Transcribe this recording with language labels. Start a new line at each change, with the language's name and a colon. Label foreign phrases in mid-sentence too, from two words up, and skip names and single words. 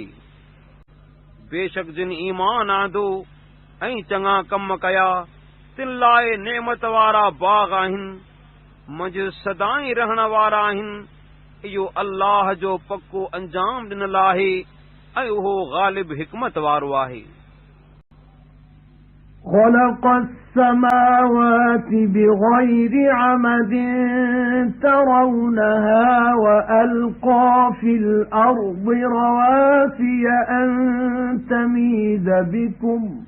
Sindhi: बेशक जिन ईमान आंदो ऐं चङा कम कया तिन लाइ नेमत वारा बाग़ आहिनि, मंझि सदाईं रहण वारा आहिनि। इहो अल्लाह जो पको अंजाम ॾिनल आहे ऐं उहो ग़ालिब हिकमत वारो आहे।
Arabic: خَلَقَ السَّمَاوَاتِ بِغَيْرِ عَمَدٍ تَرَوْنَهَا وَأَلْقَى فِي الْأَرْضِ رَوَاسِيَ أَن تَمِيدَ بِكُمْ